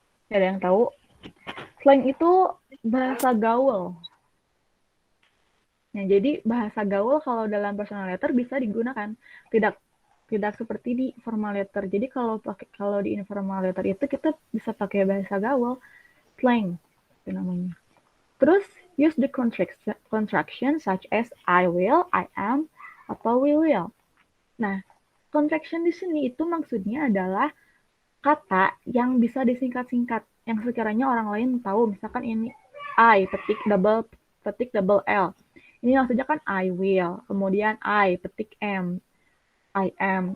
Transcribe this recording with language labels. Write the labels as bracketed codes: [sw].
[id] Ada yang tahu? Slang itu bahasa gaul. Nah, jadi bahasa gaul kalau dalam personal letter bisa digunakan. tidak seperti di formal letter. Jadi kalau di informal letter itu kita bisa pakai bahasa gaul, slang itu namanya. [en] Terus use the contraction such as I will, I am, atau we will. [id] Nah, contraction di sini itu maksudnya adalah kata yang bisa disingkat-singkat, yang sekiranya orang lain tahu. Misalkan ini I, petik double L. Ini maksudnya kan [en] I will. [id] Kemudian I, petik M, [en] I am.